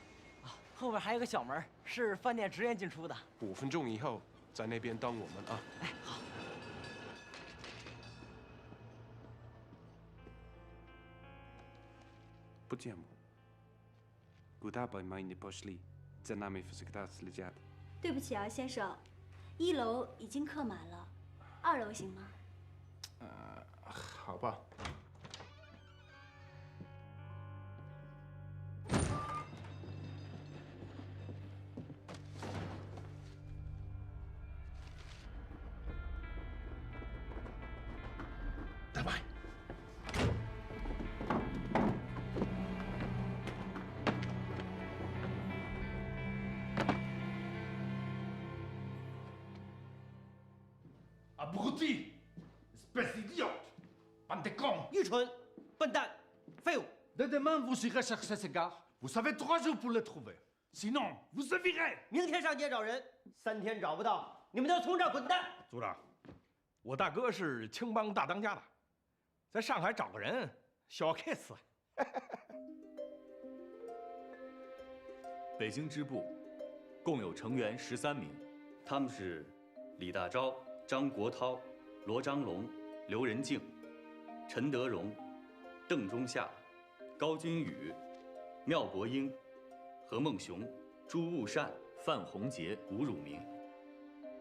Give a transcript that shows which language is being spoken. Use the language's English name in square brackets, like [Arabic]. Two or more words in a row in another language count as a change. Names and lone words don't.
[Chinese] 后面还有个小门，是饭店职员进出的。 5分钟以后在那边等我们啊。哎，好。 [Russian] Почему? Куда бы мы ни пошли, за нами всегда следят. [Chinese] 对不起啊，先生，1楼已经客满了，2楼行吗？好吧。 [Russian] Давай. [French] Abruti, espèce d'idiote, bande de cons. [Chinese] 愚蠢，笨蛋，废物。 [French] Demain, vous irez chercher ces gars. Vous avez 3 jours pour les trouver. Sinon, vous se virez. [Chinese] 明天上街找人，3天找不到，你们都从这儿滚蛋！组长，我大哥是青帮大当家的，在上海找个人，小 case。北京支部共有成员13名，他们是李大钊、张国焘、罗章龙、刘仁静、陈德荣、邓中夏、高君宇、缪伯英、何孟雄、朱悟善、范洪杰、吴汝明。